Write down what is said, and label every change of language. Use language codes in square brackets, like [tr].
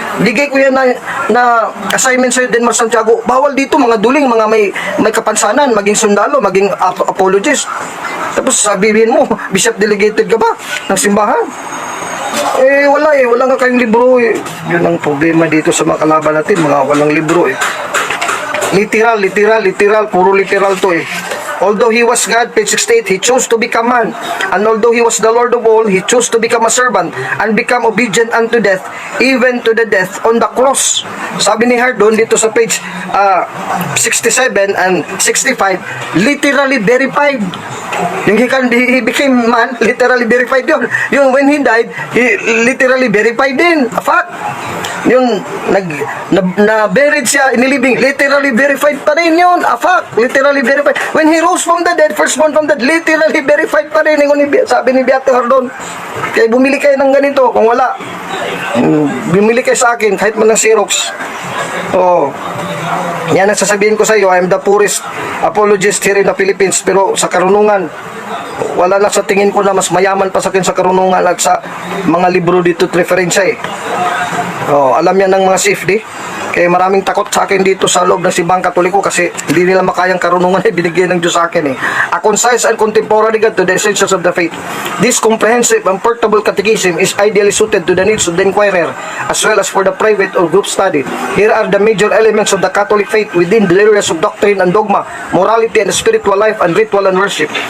[tl] Bigay ko yan na assignment sa'yo, Denman Santiago. Bawal dito mga duling, mga may kapansanan, maging sundalo, maging apologist. Tapos sabihin mo, bishop delegated ka ba ng simbahan? Wala nga kayong libro eh. Yun ang problema dito sa mga kalaban natin, mga walang libro eh. Literal, puro literal to eh. [en] Although He was God, page 68, He chose to become man. And although He was the Lord of all, He chose to become a servant and become obedient unto death, even to the death on the cross. [tl] Sabi ni Hardon dito sa page 67 and 65, [en] literally verified. Yung he became man, literally verified yun. Yung when he died, he literally verified din. A fact. [tl] Yung na-buried siya, inilibing, [en] literally verified [tl] pa rin yun. [en] A fact. Literally verified. When he rose from the dead, firstborn from the dead, literally verified [tl] pa rin. Yung sabi ni Beato Hardon, kaya bumili kayo ng ganito. Kung wala, bumili kayo sa akin, kahit man ng Xerox. Oo. Yan ang sasabihin ko sa iyo, [en] I am the poorest apologist here in the Philippines, [tl] pero sa karunungan, wala na sa tingin ko na mas mayaman pa sa akin sa karunungan at sa mga libro dito at referensya eh. Oh, alam yan ng mga CFD. Kaya maraming takot sa akin dito sa loob ng Simbahang Katoliko kasi hindi nila makayang karunungan ay binigay ng Diyos sa akin eh. [en] A concise and contemporary guide to the essentials of the faith. This comprehensive and portable catechism is ideally suited to the needs of the inquirer as well as for the private or group study. Here are the major elements of the Catholic faith within the areas of doctrine and dogma, morality and spiritual life, and ritual and worship.